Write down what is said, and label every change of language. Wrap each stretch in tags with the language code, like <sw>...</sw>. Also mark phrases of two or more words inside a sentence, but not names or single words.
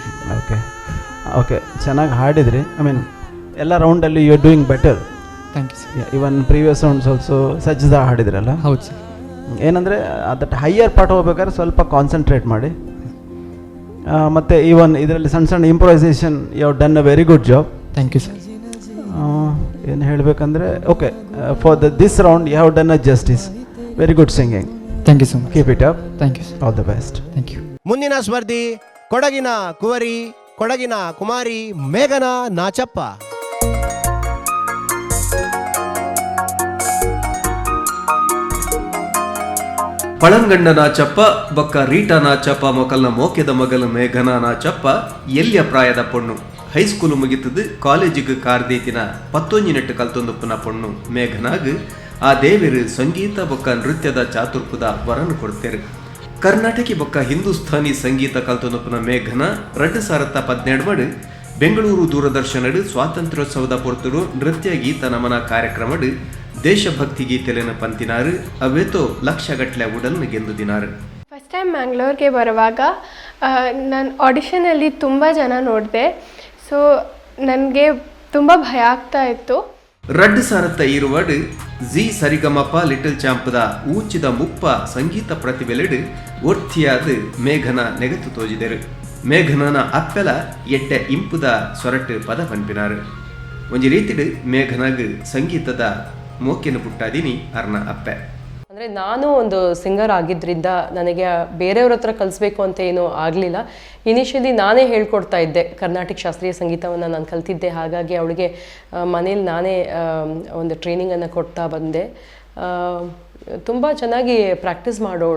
<en>okay okay,</en> <kn>ಚೆನ್ನಾಗಿ ಹಾಡಿದ್ರಿ.</kn> <en>I mean</en> <kn>ಎಲ್ಲ ರೌಂಡಲ್ಲಿ</kn> <en>you are doing better. thank you sir. even previous rounds also</en> <kn>ಸಜ್ಜದ ಹಾಡಿದ್ರಲ್ಲ? ಹೌದು ಸರ್. ಏನಂದರೆ</kn> <en>that higher part</en> <kn>ಹೋಗ್ಬೇಕಾದ್ರೆ ಸ್ವಲ್ಪ ಕಾನ್ಸಂಟ್ರೇಟ್ ಮಾಡಿ. ಮತ್ತು ಈವನ್ ಇದರಲ್ಲಿ ಸಣ್ಣ ಸಣ್ಣ</kn> <en>improvisation you have done a very good job. thank you sir.</en> <kn>ಏನು ಹೇಳಬೇಕಂದ್ರೆ</kn> <en>okay, for this round you have done a justice. very good singing. thank you so much. keep it up. thank you sir. all the best. thank you.</en> <kn>ಮುಂದಿನ ಸ್ಪರ್ಧಿ ಕೊಡಗಿನ ಕುವರಿ, ಕೊಡಗಿನ ಕುಮಾರಿ ಮೇಘನಾ ನಾಚಪ್ಪ.</kn> <tcy>ಪಳಂಗಣ್ಣ ನಾಚಪ್ಪ ಬೊಕ್ಕ ರೀಟಾ ನಾಚಪ್ಪ ಮೊಕಲ್ನ ಮೋಕೆದ ಮಗಲು ಮೇಘನಾ ನಾಚಪ್ಪ ಎಲ್ಲಿಯ ಪ್ರಾಯದ ಪೊಣ್ಣು. ಹೈಸ್ಕೂಲು ಮುಗಿತದು ಕಾಲೇಜಿಗೆ ಕಾರ್ದೇತಿನ 19 ಕಲ್ತೊಂದುಪ್ಪನ ಪೊಣ್ಣು ಮೇಘನಾಗ್ ಆ ದೇವರು ಸಂಗೀತ ಬೊಕ್ಕ ನೃತ್ಯದ ಚಾತುರ್ಪದ ವರನು ಕೊಡ್ತೇರು. ಕರ್ನಾಟಕಿ ಬೊಕ್ಕ ಹಿಂದೂಸ್ಥಾನಿ ಸಂಗೀತ ಕಲ್ತೊಂದುಪ್ಪನ ಮೇಘನಾ 2017 ಬೆಂಗಳೂರು ದೂರದರ್ಶನಡು ಸ್ವಾತಂತ್ರ್ಯೋತ್ಸವದ ಪೊರ್ತುಡು ನೃತ್ಯ ಗೀತ ನಮನ ಕಾರ್ಯಕ್ರಮಡು ದೇಶಭಕ್ತಿ ಗೀತೆಲೆನ ಪಂತಿನಾರು ಅವೇತೋ ಲಕ್ಷಗಟ್ಟಲೆ ಉಡಲ್ನ ಗೆಂದುದಿನಾರು.</tcy> <en>first time</en> <kn>ಮ್ಯಾಂಗ್ಳೂರ್ಗೆ ಬರುವಾಗ ನಾನು ಆಡಿಷನಲ್ಲಿ ತುಂಬ ಜನ ನೋಡಿದೆ. ಸೊ ನನಗೆ ತುಂಬ ಭಯ ಆಗ್ತಾ ಇತ್ತು.</kn> <tcy>2000 ಈರುವಡು ಜಿ ಸರಿಗಮಪ ಲಿಟಲ್ ಚಾಂಪದ ಊಚಿದ ಮುಪ್ಪ ಸಂಗೀತ ಪ್ರತಿಭೆಲೆಡು ಒರ್ತಿಯಾದ ಮೇಘನ ನೆಗತು ತೋಜಿದರು. ಮೇಘನನ ಅಪ್ಪೆಲ ಎಟ್ಟೆ ಇಂಪುದ ಸೊರಟು ಪದ ಪನ್ಪಿನಾರು. ಒಂಜಿ ರೀತಿಡು ಮೇಘನಾಗ್ ಸಂಗೀತದ ಮೋಕೆನ ಪುಟ್ಟಾದೀನಿ ಅರ್ನ ಅಪ್ಪೆ.</tcy> <kn>ಅಂದರೆ ನಾನು ಒಂದು ಸಿಂಗರ್ ಆಗಿದ್ದರಿಂದ ನನಗೆ ಬೇರೆಯವ್ರ ಹತ್ರ ಕಲಿಸ್ಬೇಕು ಅಂತ ಏನೂ ಆಗಲಿಲ್ಲ. ಇನಿಷಿಯಲಿ ನಾನೇ ಹೇಳ್ಕೊಡ್ತಾ ಇದ್ದೆ, ಕರ್ನಾಟಕ ಶಾಸ್ತ್ರೀಯ ಸಂಗೀತವನ್ನು ನಾನು ಕಲ್ತಿದ್ದೆ. ಹಾಗಾಗಿ ಅವಳಿಗೆ ಮನೇಲಿ ನಾನೇ ಒಂದು ಟ್ರೈನಿಂಗನ್ನು ಕೊಡ್ತಾ ಬಂದೆ. ತುಂಬ ಚೆನ್ನಾಗಿ ಪ್ರಾಕ್ಟೀಸ್ ಮಾಡೋಳು.</kn>